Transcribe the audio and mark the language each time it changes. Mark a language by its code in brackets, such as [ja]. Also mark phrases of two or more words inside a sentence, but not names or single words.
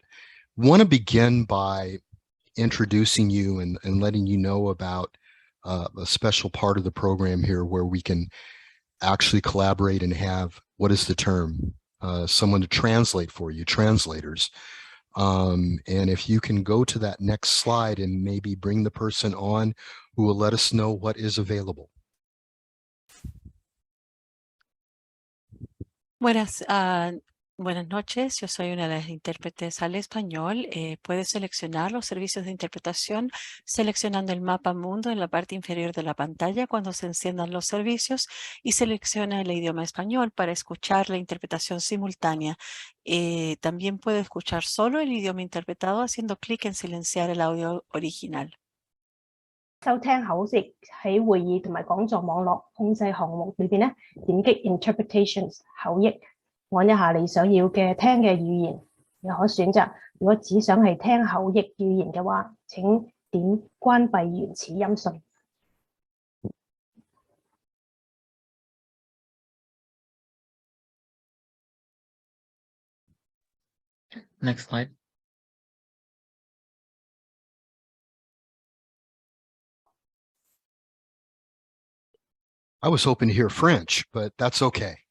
[en] Want to begin by introducing you and letting you know about a special part of the program here where we can actually collaborate and have, what is the term? Someone to translate for you, translators. And if you can go to that next slide and maybe bring the person on who will let us know what is available. [es] Buenas noches, yo soy una de las intérpretes al español. Puedes seleccionar los servicios de interpretación seleccionando el mapa mundo en la parte inferior de la pantalla cuando se enciendan los servicios y selecciona el idioma español para escuchar la interpretación simultánea. También puede escuchar solo el idioma interpretado haciendo clic en silenciar el audio original. [yue] 收聽口譯喺會議同埋講座網絡控制項目裏邊咧，點擊 Interpretations 口譯，按一下你想要嘅聽嘅語言，你可選擇。如果只想係聽口譯語言嘅話，請點關閉原始音訊。 [en] Next slide. I was hoping to hear French, but that's okay.